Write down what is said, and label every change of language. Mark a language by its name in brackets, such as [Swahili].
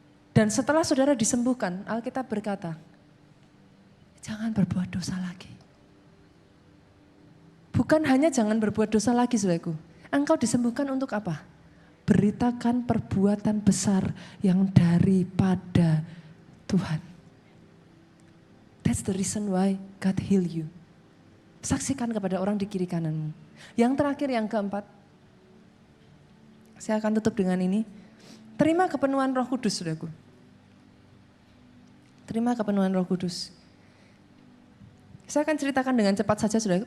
[Indonesian] Dan setelah saudara disembuhkan, Alkitab berkata, jangan berbuat dosa lagi. Bukan hanya jangan berbuat dosa lagi, saudaraku. Engkau disembuhkan untuk apa? Beritakan perbuatan besar yang daripada Tuhan. [English] That's the reason why God heal you. [Indonesian] Saksikan kepada orang di kiri kananmu. Yang terakhir, yang keempat. Saya akan tutup dengan ini. Terima kepenuhan Roh Kudus, saudaraku. Terima kepenuhan Roh Kudus. Saya akan ceritakan dengan cepat saja, saudara.